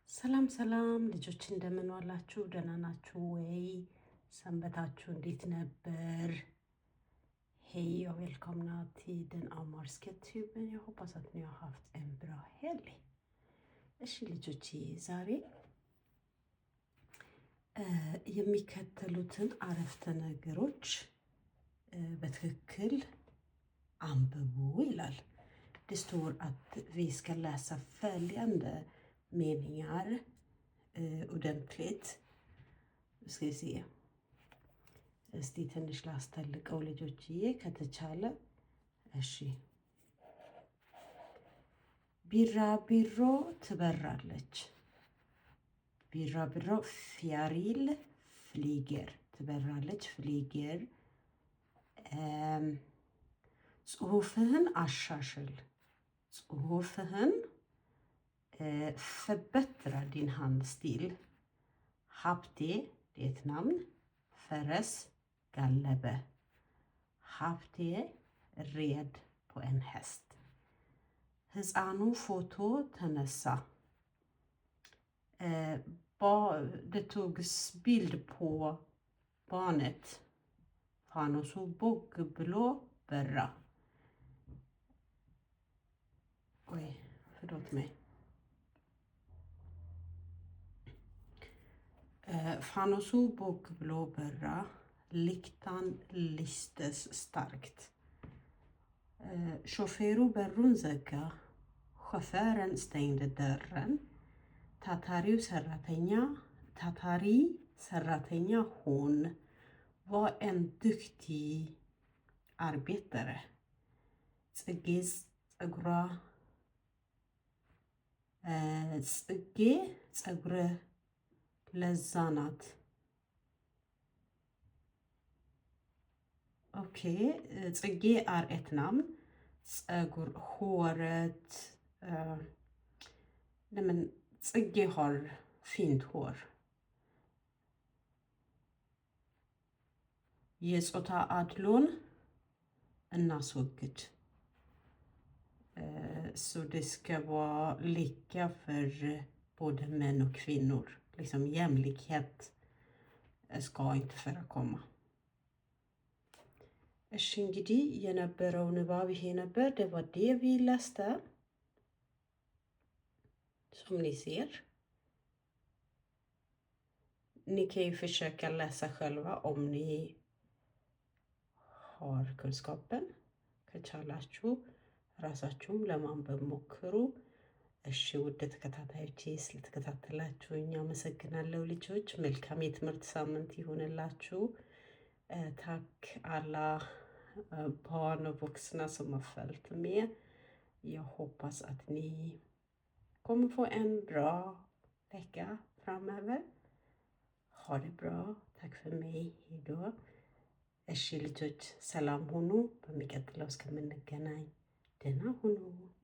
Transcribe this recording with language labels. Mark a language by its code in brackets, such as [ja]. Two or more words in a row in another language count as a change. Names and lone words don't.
[am] ሰላም ሰላም ልጆች እንደምን ዋላችሁ? ደህና ናችሁ ወይ? ሰንበታችሁ እንዴት ነበር? [sv] Hej och välkomna till den amhariska tuben. Jag hoppas att ni har haft en bra helg. [am] እሺ ልጆቼ ዛሬ የሚከተሉትን አረፍተ ነገሮች በትክክል አንብቡ ይላል። [sv] Det står att vi ska läsa följande meningar ordentligt. Ska vi se. [am] እስቲ ትንሽ ላስተልቀው ልጆችዬ ከተቻለ። እሺ ቢራቢሮ ትበራለች። ቢራቢሮ [sv] fjäril flyger [am] ትበራለች flyger ጽሁፍህን አሻሽል ጽሁፍህን [sv] förbättra din handstil. ሀብቴ det är ett namn. [am] ፈረስ ጋለበ [sv] ሀብቴ red på en häst. [am] ህፃኑ ፎቶ ተነሳ. [sv] Det togs bild på barnet. [am] ፋኖሱ ቦግ ብሎ በራ. [sv] oj, förlåt mig. [am] ፋኖሱ ቦግ ብሎ በራ. [sv] Lyktan lystes starkt. [am] ሾፌሩ በሩን ዘጋ. [sv] Chauffören stängde dörren. [am] ታታሪ ሰራተኛ [sv] hon var en duktig arbetare. [am] ጽጌ ጸጉረ ለዛ ናት. [sv] Okej, ጽጌ är ett namn. ጸጉር håret. Nej men ጽጌ har fint hår. [am] የጾታ አድሎን እናስወግድ. [sv] Så det ska vara lika för både män och kvinnor. Liksom jämlikhet ska inte förekomma. [am] እሺ እንግዲህ የነበረው ንባብ ይሄ ነበር. [sv] Det var det vi läste. Som ni ser. Ni kan ju försöka läsa själva om ni har kunskapen. [am] ከቻላችሁ ራሳችሁም ለማንበብ ሞክሩ. እሺ ውድ ተከታታዮቼ ስለተከታተላችሁኝ አመሰግናለሁ ልጆች. መልካም የትምህርት ሳምንት ይሁንላችሁ. [sv] Tack alla barn och vuxna som har följt med. Jag hoppas att ni kommer få en bra vecka framöver. Ha det bra. Tack för mig. Hejdå. [am] እሺ ልጆች ሰላም ሁኑ. በሚቀጥለው እስከምንገናኝ ደህና ሁኑ.